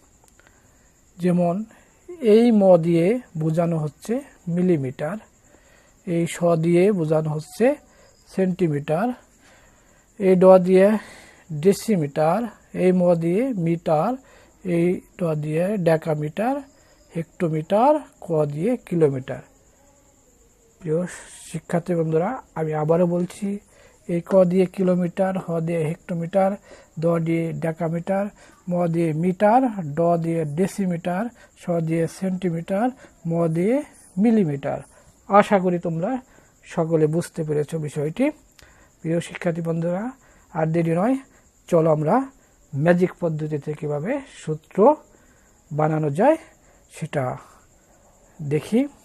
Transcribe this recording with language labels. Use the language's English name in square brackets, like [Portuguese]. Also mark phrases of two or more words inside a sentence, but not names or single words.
[Bangla] যেমন এই ম দিয়ে বোঝানো হচ্ছে মিলিমিটার, এই স দিয়ে বোঝানো হচ্ছে সেন্টিমিটার, এই ড দিয়ে ডেসিমিটার, এই ম দিয়ে মিটার, এই ড দিয়ে ডেকামিটার, হেক্টোমিটার, ক দিয়ে কিলোমিটার। প্রিয় শিক্ষার্থী বন্ধুরা, আমি আবারও বলছি, এই ক দিয়ে কিলোমিটার, হ দিয়ে হেক্টোমিটার, দ দিয়ে ডেকামিটার, ম দিয়ে মিটার, ড দিয়ে ডেসিমিটার, স দিয়ে সেন্টিমিটার, ম দিয়ে মিলিমিটার। আশা করি তোমরা সকলে বুঝতে পেরেছ বিষয়টি। প্রিয় শিক্ষার্থী বন্ধুরা, আর দেরি নয়, চলো আমরা ম্যাজিক পদ্ধতিতে কীভাবে সূত্র বানানো যায় সেটা দেখি।